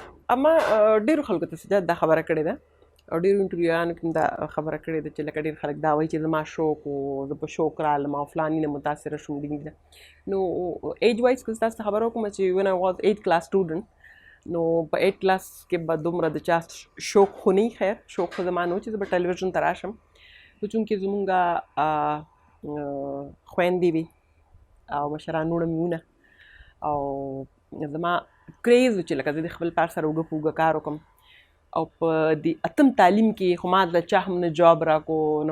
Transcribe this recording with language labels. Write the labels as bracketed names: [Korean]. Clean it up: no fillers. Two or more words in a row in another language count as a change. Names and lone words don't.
[Pashto] اما ډېرو خلکو ته سجاد دا خبره کړې ده او ډېرو انټرویویانو کې دا خبره کړې ده چې لکه ډېر خلک دا وایي چې زما شوق و زه په شوق رالم او فلاني نه متاثره شوم نو [English] age wise [Pashto] که تاسو ته خبره وکړم چې [English] when I was 8 class student [Pashto] نو په 8 کلاس کې به دومره د چا شوق خو نه خیر شوق خو زما نه و چې زه به ټلویزیون ته راشم خو چونکې زمونږ خویندې وي او مشران وړه مې وونه او زما کریز و چې لکه زه د خپل پلار سره اوږه په اوږه کار وکړم او په دې اتم تعلیم کې خو ما د چا هم نه جاب راکو نه